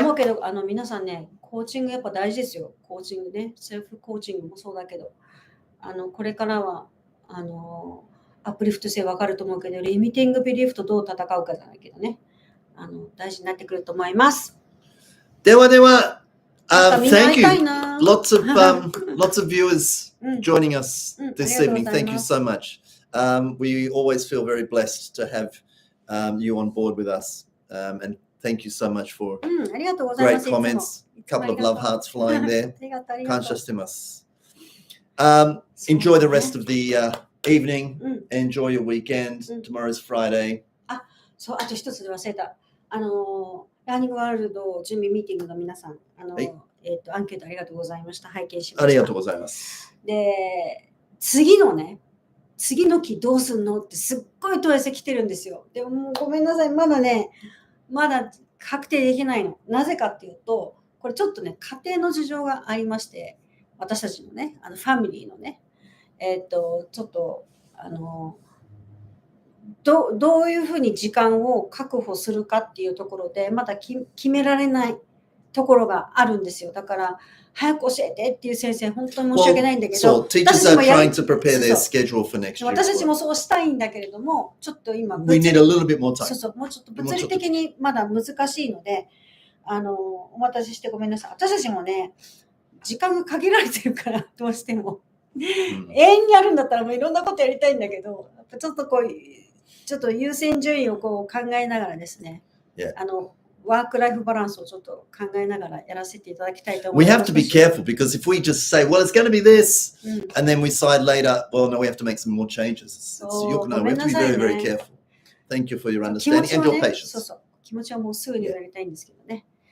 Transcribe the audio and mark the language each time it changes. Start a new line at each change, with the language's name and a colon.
Japanese: 思うけど、皆さんね、コーチングやっぱ大事ですよ。コーチングね。セルフコーチングもそうだけど、これからは、アップリフト性わかると思うけど、リミティングビリーフとどう戦うかじゃないけどね。大事になってくると思います。ではでは、
English: thank you. な Lots of viewers joining us this evening. Thank you so much. We always feel very blessed to have you on board with us. And thank you so much for
Japanese: ありがとうございます。
English: comments. A couple of love hearts flying there.
Japanese: ありがとう、ありがとう。感謝してます。 Enjoy the rest of the evening. Enjoy your weekend. Tomorrow's Friday. そう、あと一つで忘れた。ラーニングワールド準備ミーティングの皆さん、アンケートありがとうございました。拝見しました。ありがとうございます。で、次の期どうすんのってすっごい問い合わせ来てるんですよ。でももうごめんなさい、まだ確定できないの。なぜかっていうと、これちょっとね、家庭の事情がありまして、私たちのね、ファミリーのね、ちょっと、どういうふうに時間を確保するかっていうところで、まだ決められないところがあるんですよ。だから、早く教えてっていう先生、本当に申し訳ないんだけど、
English: teachers are trying to prepare their schedule for next year.
Japanese: 私たちもそうしたいんだけれども、ちょっと今、
English: We need a little bit more time.
Japanese: そう、もうちょっと物理的にまだ難しいので、お待たせしてごめんなさい。私たちもね、時間が限られてるから、どうしても。永遠にやるんだったらもういろんなことやりたいんだけど、ちょっと優先順位を考えながらですね、ワークライフバランスをちょっと考えながらやらせていただきたいと思います。
English: We have to be careful because if we just say, well, it's going to be this, and then we decide later, well, no, we have to make some more changes. We have to be very, very careful. Thank you for your understanding and your patience.
Japanese: そう。気持ちはもうすぐにやりたいんですけどね。